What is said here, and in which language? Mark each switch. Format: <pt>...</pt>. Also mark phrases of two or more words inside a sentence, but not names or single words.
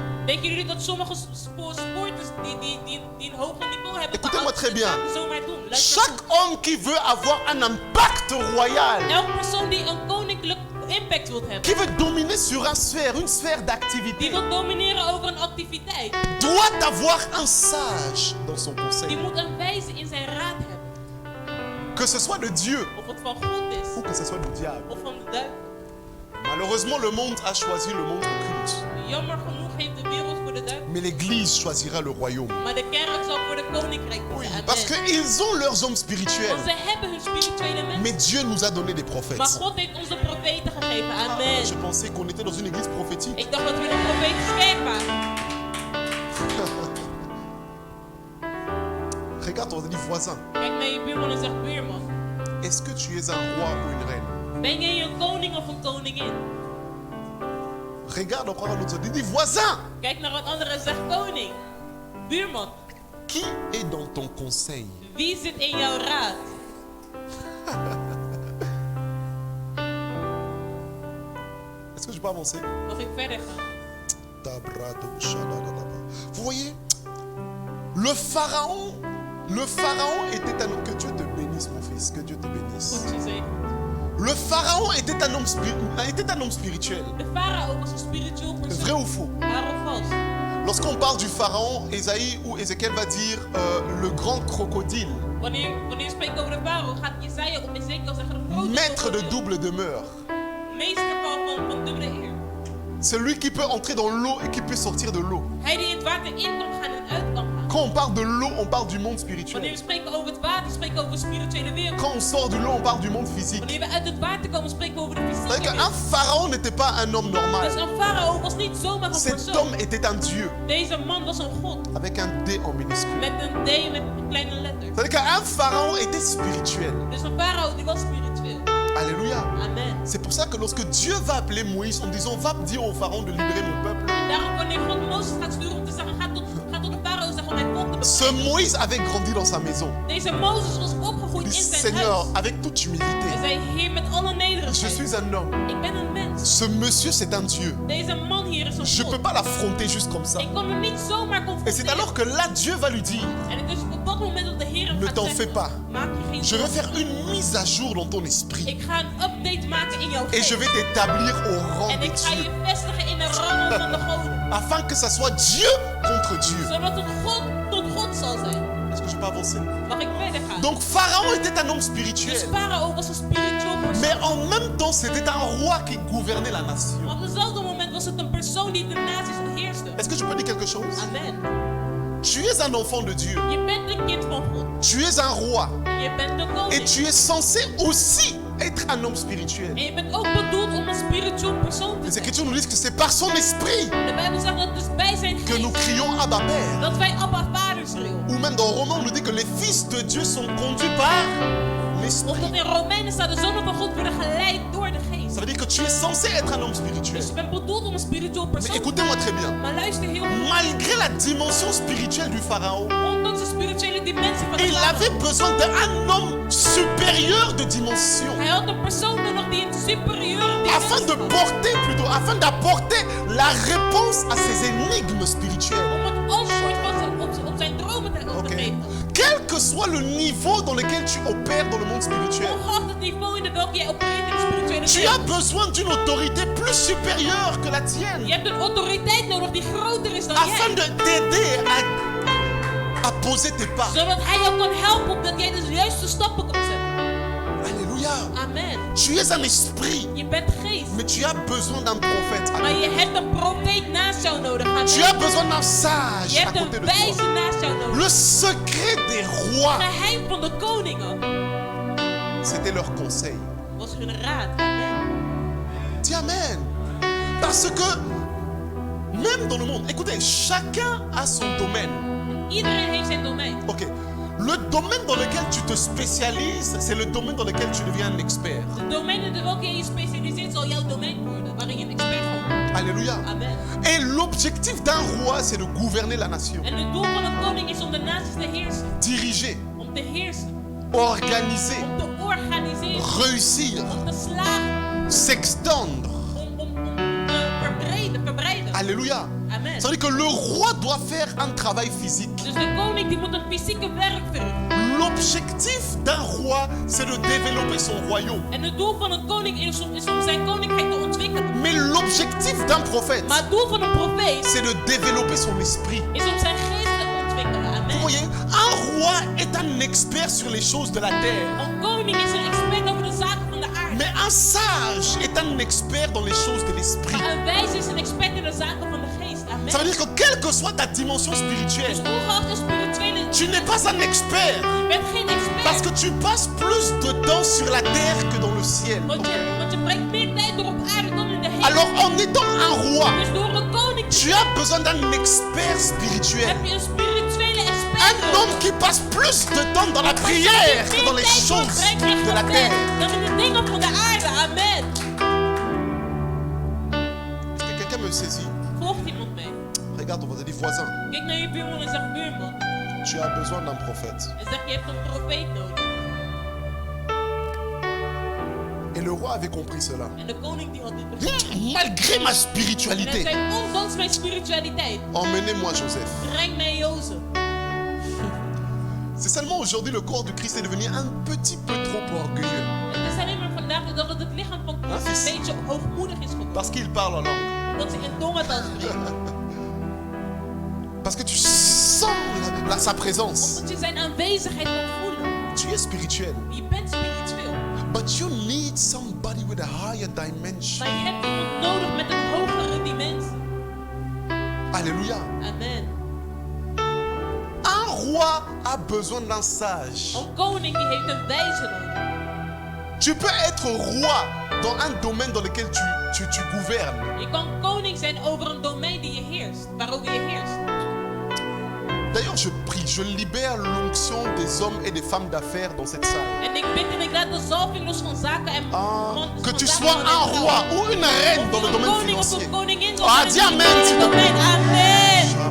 <nl>Denken jullie dat sommige sporters die een hoger niveau hebben</nl> <fr>Écoutez-moi très bien.</fr> <nl>zomaar doen? Luister</nl> <fr>Chaque</fr> <nl>goed.</nl> <fr>homme qui veut avoir un impact royal,</fr> <nl>Elke persoon die een koninklijk impact wilt hebben,</nl> <fr>qui veut dominer sur une sphère</fr> <nl>die</nl> <fr>d'activité,</fr> <nl>wil domineren over een activiteit,</nl> <fr>doit avoir un sage dans son</fr> <nl>die</nl> <fr>conseil.</fr> <nl>moet een wijze in zijn raad hebben.</nl> <fr>Que ce soit de Dieu</fr> <nl>Of het van God is,</nl> <fr>ou que ce soit du diable.</fr> <nl>of van de duivel.</nl> <fr>Malheureusement, le monde a choisi le monde occulte.</fr> <nl>Jammer genoeg heeft de wereld voor de duivel,</nl> <fr>Mais l'Église choisira le royaume.</fr> <nl>maar de kerk zal voor de koninkrijk</nl> <fr>Oui,</fr> <nl>kiezen.</nl> <fr>parce Amen. qu'ils ont leurs hommes spirituels.</fr> <nl>Want zij hebben hun spirituele mensen.</nl> <fr>Mais Dieu nous a donné des</fr> <nl>Maar</nl> <fr>prophètes.</fr> <nl>God heeft ons de profeten gegeven. Amen.</nl> <fr>Je pensais qu'on était dans une église prophétique.</fr> <nl>Ik dacht dat we een profetisch kerk waren.</nl> <fr>Regarde ton voisin.</fr> <nl>Kijk naar je buurman en zeg, buurman,</nl> <fr>Est-ce que tu es un roi ou une reine?</fr> <nl>ben jij een koning of een koningin?</nl> <fr>Regarde encore un autre. Dis voisin.</fr> <nl>Kijk naar een andere en zeg, koning. Buurman,</nl> <fr>Qui est dans ton conseil?</fr> <nl>wie zit in jouw raad?</nl> <fr>Est-ce que je peux avancer?</fr> <nl>Mag ik verder gaan?</nl> <fr>Vous voyez, le pharaon était un homme. Que Dieu te bénisse, mon fils. Que Dieu te bénisse.</fr> <nl>Goed gezegd.</nl> <fr>Le pharaon était un homme spirituel.</fr> <nl>De farao was een spiritueel</nl> <fr>Vrai</fr> <nl>persoon.</nl> <fr>ou faux?</fr> <nl>Waar of vals?</nl> <fr>Lorsqu'on parle du pharaon, Ésaïe ou Ézéchiel va dire le grand crocodile,</fr> <nl>Wanneer je spreekt over de farao, gaat Jesaja of Ezekiel zeggen de grote</nl> <fr>maître de</fr> <nl>krokodil.</nl> <fr>double demeure.</fr> <nl>Meester van dubbele eer.</nl> <fr>Celui qui peut entrer dans l'eau et qui peut sortir de l'eau.</fr> <nl>Hij die in het water in kan gaan en uit kan gaan.</nl> <fr>Quand on parle de l'eau, on parle du monde</fr> <nl>Wanneer</nl> <fr>spirituel.</fr> <nl>we spreken over het water, spreken we over de spirituele wereld.</nl> <fr>Quand on sort de l'eau, on parle du monde physique.</fr> <nl>Wanneer we uit het water komen, spreken we over de</nl> <fr>C'est-à-dire</fr> <nl>fysieke</nl> <fr>qu'un</fr> <nl>wereld.</nl> <fr>pharaon n'était pas un homme</fr> <nl>Dus</nl> <fr>normal.</fr> <nl>een farao was niet zomaar een</nl> <fr>Cet</fr> <nl>persoon.</nl> <fr>homme était un Dieu</fr> <nl>Deze man was een god.</nl> <fr>avec un D en minuscule.</fr> <nl>Met een D met kleine letters.</nl> <fr>C'est-à-dire qu'un pharaon était spirituel.</fr> <nl>Dus een farao die was spiritueel.</nl> <fr>Alléluia. Amen. C'est pour ça que lorsque Dieu va appeler Moïse en disant va dire au pharaon de libérer mon peuple,</fr> <nl>En daarom wanneer God Mozes gaat sturen om te zeggen, ga tot de farao zeggen om mijn volk te</nl> <fr>ce</fr> <nl>bevrijden.</nl> <fr>Moïse avait grandi dans sa maison.</fr> <nl>Deze Mozes was opgegroeid</nl> <fr>Il dit</fr> <nl>in zijn</nl> <fr>Seigneur,</fr> <nl>huis.</nl> <fr>avec toute humilité,</fr> <nl>Hij zei, Heer, met alle</nl> <fr>je</fr> <nl>nederigheid.</nl> <fr>suis un homme.</fr> <nl>Ik ben een mens.</nl> <fr>Ce monsieur, c'est un Dieu.</fr> <nl>Deze man hier is een</nl> <fr>Je ne peux</fr> <nl>god.</nl> <fr>pas l'affronter juste comme ça.</fr> <nl>Ik kon hem niet zomaar</nl> <fr>Et c'est alors</fr> <nl>confronteren.</nl> <fr>que là, Dieu va lui dire,</fr> <nl>En het is op dat moment dat de Heer hem</nl> <fr>Ne</fr> <nl>gaat</nl> <fr>t'en</fr> <nl>zeggen,</nl> <fr>fais pas.</fr> <nl>maak je geen</nl> <fr>je vais</fr> <nl>zorgen.</nl> <fr>faire une mise à jour dans ton esprit.</fr> <nl>Ik ga een update maken in jouw</nl> <fr>Et je</fr> <nl>geest.</nl> <fr>vais t'établir au rang</fr> <nl>En</nl> <fr>de</fr> <nl>ik ga</nl> <fr>Dieu.</fr> <nl>je vestigen in de rang van de goden.</nl> <fr>Afin que ça soit Dieu contre Dieu.</fr> <nl>Zodat het God tot God zal zijn.</nl> <fr>Est-ce que je peux avancer?</fr> <nl>Mag ik verder gaan?</nl> <fr>Donc Pharaon était un homme</fr> <nl>Dus</nl> <fr>spirituel.</fr> <nl>Farao was een spiritueel persoon.</nl> <fr>Mais en même temps, c'était un roi qui gouvernait la nation.</fr> <nl>Maar op dezelfde moment was het een persoon die de naties beheerste.</nl> <fr>Est-ce que je peux dire quelque chose? Amen. Tu es un enfant de Dieu.</fr> <nl>Je bent een kind van God.</nl> <fr>Tu es un roi.</fr> <nl>Je bent de</nl> <fr>Et</fr> <nl>koning.</nl> <fr>tu es censé aussi être un homme spirituel.</fr> <nl>En je bent ook bedoeld om een spiritueel persoon te</nl> <fr>Les</fr> <nl>zijn.</nl> <fr>Écritures nous disent que c'est par son esprit</fr> <nl>De Bijbel zegt dat het dus bij zijn</nl> <fr>que nous</fr> <nl>geest</nl> <fr>crions Abba Père.</fr> <nl>dat wij Abba Vader Israël.</nl> <fr>Ou même dans Romains, on nous dit que les fils de Dieu sont conduits par</fr> <nl>Of</nl> <fr>l'esprit.</fr> <nl>dat in Romeinen staat, de zonen van God worden geleid door de geest.</nl> <fr>Ça veut dire que tu es censé être un homme spirituel.</fr> <nl>Dus je bent bedoeld om een spiritueel</nl> <fr>Mais</fr> <nl>persoon te</nl> <fr>écoutez-moi très bien.</fr> <nl>zijn. Maar luister heel goed.</nl> <fr>Malgré la dimension spirituelle du pharaon,</fr> <nl>Ondanks de spirituele dimensie van de</nl> <fr>il</fr> <nl>farao.</nl> <fr>avait besoin d'un homme supérieur de dimension.</fr> <nl>Hij had een persoon nodig die een superieure</nl> <fr>Afin de</fr> <nl>dimensie had.</nl> <fr>afin d'apporter la réponse à ces énigmes spirituelles.</fr> <nl>Om het antwoord op zijn dromen te</nl> <fr>Ok.</fr> <nl>geven.</nl> <fr>Quel que soit le niveau dans lequel tu opères dans le monde spirituel,</fr> <nl>Ongeacht het niveau in welk jij opereert in de spirituele</nl> <fr>tu</fr> <nl>wereld.</nl> <fr>as besoin d'une autorité plus supérieure que la</fr> <nl>Je</nl> <fr>tienne.</fr> <nl>hebt een autoriteit nodig die groter is dan</nl> <fr>Afin</fr> <nl>jij.</nl> <fr>de t'aider à poser tes pas.</fr> <nl>Zodat hij jou kan helpen opdat jij de juiste stappen kan zetten.</nl> <fr>Alléluia. Amen. Tu es un esprit,</fr> <nl>Je bent geest.</nl> <fr>mais tu as besoin d'un prophète.</fr> <nl>Maar je hebt een profeet naast jou nodig. Amen.</nl> <fr>Tu as besoin d'un sage</fr> <nl>Je</nl> <fr>à</fr> <nl>hebt</nl> <fr>côté</fr> <nl>een</nl> <fr>de</fr> <nl>wijze</nl> <fr>toi.</fr> <nl>naast jou nodig.</nl> <fr>Le secret des rois,</fr> <nl>Geheim van de koningen</nl> <fr>c'était leur conseil.</fr> <nl>was hun raad.</nl> <fr>Amen. Dis Amen. Parce que même dans le monde, écoutez, chacun a son domaine.</fr> <nl>Iedereen heeft zijn domein. Ok.</nl> <fr>Le domaine dans lequel tu te spécialises, c'est le domaine dans lequel tu deviens un expert.</fr> <nl>De domein in welke je je specialiseert zal jouw domein worden, waarin je een expert van wordt.</nl> <fr>Alléluia. Amen. Et l'objectif d'un roi, c'est de gouverner la nation.</fr> <nl>En het doel van een koning is om de naties te heersen.</nl> <fr>Diriger,</fr> <nl>Om te heersen.</nl> <fr>organiser,</fr> <nl>Om te organiseren.</nl> <fr>réussir,</fr> <nl>Om te slagen.</nl> <fr>s'extendre.</fr> <nl>Om te verbreiden.</nl> <fr>Alléluia. Amen. Ça veut dire que le roi doit faire un travail physique.</fr> <nl>Dus de koning die moet een fysieke werk verrichten.</nl> <fr>L'objectif d'un roi, c'est de développer son royaume.</fr> <nl>En het doel van een koning is om zijn koninkrijk te ontwikkelen.</nl> <fr>Mais l'objectif d'un prophète,</fr> <nl>Maar het doel van een profeet</nl> <fr>c'est de développer son esprit.</fr> <nl>is om zijn geest te ontwikkelen.</nl> <fr>Vous Amen. voyez, un roi est un expert sur les choses de la terre.</fr> <nl>Een koning is een expert over de zaken van de aarde.</nl> <fr>Mais un sage est un expert dans les choses de l'esprit.</fr> <nl>Maar een wijze is een expert in de zaken van de geest. Amen.</nl> <fr>Ça veut dire que quelle que soit ta dimension</fr> <nl>Dus</nl> <fr>spirituelle,</fr> <nl>ongeacht de spirituele,</nl> <fr>tu n'es pas un expert.</fr> <nl>je bent geen expert.</nl> <fr>Parce que tu passes plus de temps sur la terre que dans le ciel.</fr> <nl>Want je brengt meer tijd door op aarde dan in de hemel.</nl> <fr>Alors en étant un roi,</fr> <nl>Dus door een koning te</nl> <fr>tu as besoin d'un expert spirituel.</fr> <nl>heb je een spirituele expert</nl> <fr>Un homme qui passe plus de temps dans la prière que dans les choses de la terre.</fr> <nl>dan in de dingen van de aarde. Amen.</nl> <fr>Est-ce que quelqu'un me saisit?</fr> <nl>Volgt iemand mee?</nl> <fr>Regarde, on va dire voisin.</fr> <nl>Kijk naar je buurman en zeg buurman.</nl> <fr>Tu as besoin d'un prophète.</fr> <nl>En zeg je hebt een profeet nodig.</nl> <fr>Et le roi avait compris cela.</fr> <nl>En de koning die had dit begrepen.</nl> <fr>Malgré ma</fr> <nl>En hij</nl> <fr>spiritualité,</fr> <nl>zei, ondanks mijn spiritualiteit,</nl> <fr>emmenez-moi Joseph.</fr> <nl>breng mij Jozef.</nl> <fr>C'est seulement aujourd'hui le corps du Christ est devenu un petit peu trop orgueilleux.</fr> <nl>Het is alleen maar vandaag dat het lichaam van Christus een beetje hoogmoedig is geworden.</nl> <fr>Parce qu'il parle en langue.</fr> <nl>Omdat ze in tongentaal spreken.</nl> <fr>Parce que tu sens sa présence.</fr> <nl>Omdat je zijn aanwezigheid kan voelen.</nl> <fr>Tu es spirituel.</fr> <nl>Je bent spiritueel.</nl> <en>But you need somebody with a higher dimension.</en> <nl>Maar je hebt iemand nodig met een hogere dimensie.</nl> <fr>Alléluia. Amen. Un roi a besoin d'un sage.</fr> <nl>Een koning die heeft een wijze nodig.</nl> <fr>Tu peux être roi dans un domaine dans lequel tu gouvernes.</fr> <nl>Je kan koning zijn over een domein die je heerst. Waarover je heerst.</nl> <fr>D'ailleurs, je prie, je libère l'onction des hommes et des femmes d'affaires dans cette salle.</fr> <nl>En ik bid en ik laat de zalving los van zaken en</nl> <fr>Que tu sois un roi ou une reine dans le domaine</fr> <nl>koning of</nl> <fr>financier.</fr> <nl>een koningin</nl> <fr>Ah, dis amen, s'il te plaît. Amen.</fr>